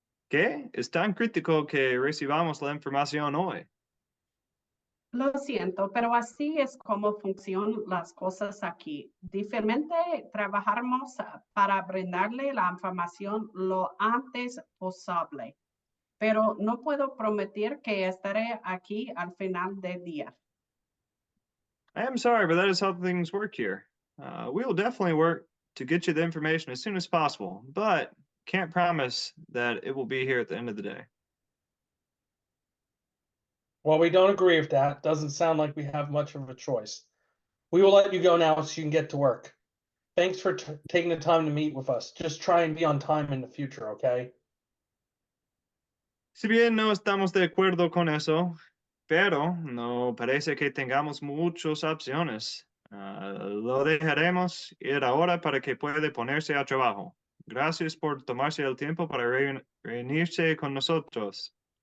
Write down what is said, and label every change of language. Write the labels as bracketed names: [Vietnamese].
[Spanish] ¿Qué? Es tan crítico que recibamos la información hoy. Lo siento, pero así es como funcionan las cosas aquí. Diferente, trabajamos para brindarle la información lo antes posible, pero no puedo prometer que estaré aquí al final del día. [English] I am sorry, but that is how things work here. We will definitely work to get you the information as soon as possible, but can't promise that it will be here at the end of the day. Well, we don't agree with that. Doesn't sound like we have much of a choice. We will let you go now so you can get to work. Thanks for taking the time to meet with us. Just try and be on time in the future, okay? [Spanish] Si bien no estamos de acuerdo con eso, pero no parece que tengamos muchas opciones. Lo dejaremos ir ahora para que pueda ponerse a trabajo. Gracias por tomarse el tiempo para reunirse con nosotros.